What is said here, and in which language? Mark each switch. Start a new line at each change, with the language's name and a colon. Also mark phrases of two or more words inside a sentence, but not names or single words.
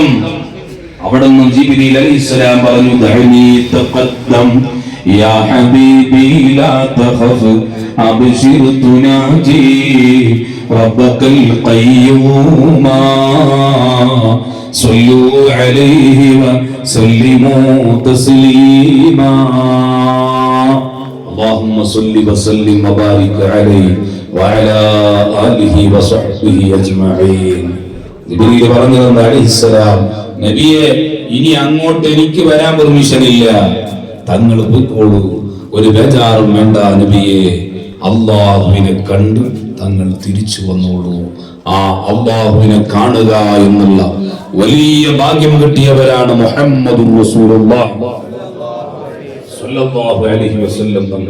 Malayalam: അവിടെ നിന്ന് ജിബ്രീൽ അലൈഹിസ്സലാം പറഞ്ഞു,
Arabic: دعني تقدم يا حبيبي لا تخف أبشر تناجي ربك القيوما صلوا عليه وسلموا تسليما اللهم صل وسلم وبارك عليه وعلى آله وصحبه أجمعين.
Malayalam: ജിബ്രീൽ പറഞ്ഞു അലൈഹിസ്സലാം, നബിയെ ഇനി അങ്ങോട്ട് എനിക്ക് വരാൻ പെർമിഷൻ ഇല്ല, തങ്ങൾ പോയിക്കോളൂ, ഒരു ബേജാറും വേണ്ട നബിയെ. അല്ലാഹുവിനെ കണ്ട് തങ്ങൾ തിരിച്ചു വന്നോളൂ. ആ അല്ലാഹുവിനെ കാണുക എന്നുള്ള വലിയ ഭാഗ്യം കിട്ടിയവരാണ്
Arabic: محمد رسول الله صلى الله عليه وسلم
Malayalam: തങ്ങൾ.